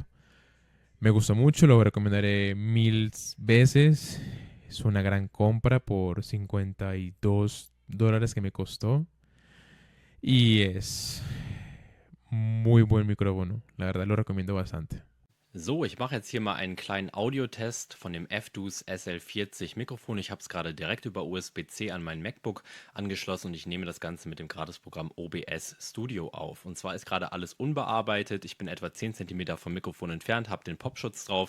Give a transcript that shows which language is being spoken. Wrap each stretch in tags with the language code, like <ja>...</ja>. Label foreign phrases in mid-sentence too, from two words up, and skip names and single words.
<es>Me gustó mucho, lo recomendaré 1000 veces. Es una gran compra por $52 que me costó. Y es muy buen micrófono. La verdad lo recomiendo bastante.</es> <de>So, ich mache jetzt hier mal einen kleinen Audiotest von dem FDUCE SL40 Mikrofon. Ich habe es gerade direkt über USB-C an mein MacBook angeschlossen und ich nehme das Ganze mit dem Gratisprogramm OBS Studio auf. Und zwar ist gerade alles unbearbeitet. Ich bin etwa 10 cm vom Mikrofon entfernt, habe den Popschutz drauf.</de>